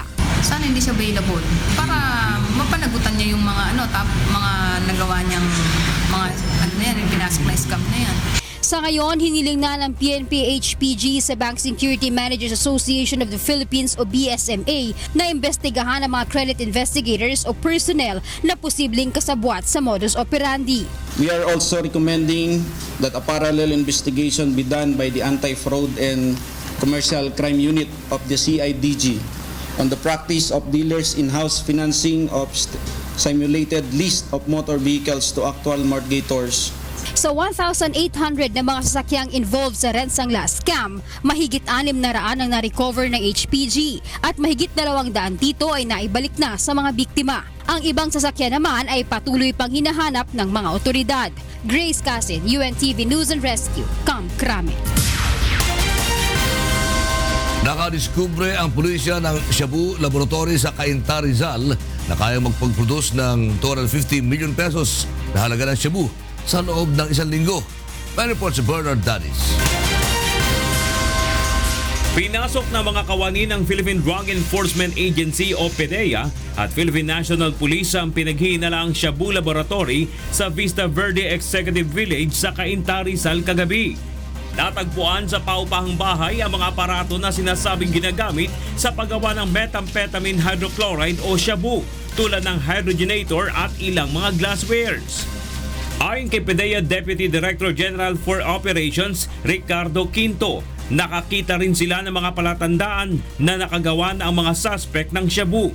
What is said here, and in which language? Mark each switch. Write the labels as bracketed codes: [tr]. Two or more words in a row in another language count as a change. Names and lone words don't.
[tl] Sana hindi siya available para mapanagutan niya yung mga mga nagawa niyang mga yung pinasok na scam na yan. Sa ngayon, hiniling na ng PNP-HPG sa Bank Security Managers Association of the Philippines o BSMA na imbestigahan ang mga [en] credit investigators [tl] o personnel na posibleng kasabwat sa [la] modus operandi. [en] We are also recommending that a parallel investigation be done by the Anti-Fraud and Commercial Crime Unit of the CIDG on the practice of dealers in-house financing of simulated list of motor vehicles to actual mortgators. [tl] Sa 1,800 na mga sasakyang involved sa [en] ransomware scam, [tl] mahigit 600 ang na-recover ng HPG at mahigit 200 dito ay naibalik na sa mga biktima. Ang ibang sasakyan naman ay patuloy pang hinahanap ng mga otoridad. Grace Casin, UNTV News and Rescue, Camp Crame. Nakadiskubre ang pulisya ng Shabu Laboratory sa Cainta, Rizal na kayang magpag-produce ng 250 million pesos na halaga ng shabu sa loob ng 1 linggo. May report si Bernard Dadis. Pinasok na mga kawani ng Philippine Drug Enforcement Agency o PDEA at Philippine National Police ang pinaghihinalaang Shabu Laboratory sa Vista Verde Executive Village sa Cainta, Rizal kagabi. Natagpuan sa paupahang bahay ang mga aparato na sinasabing ginagamit sa paggawa ng [en] methamphetamine hydrochloride [tl] o shabu tulad ng hydrogenator at ilang mga glasswares. Ayon kay PDEA Deputy Director General for Operations Ricardo Quinto, nakakita rin sila ng mga palatandaan na nakagawa na ang mga suspect ng shabu.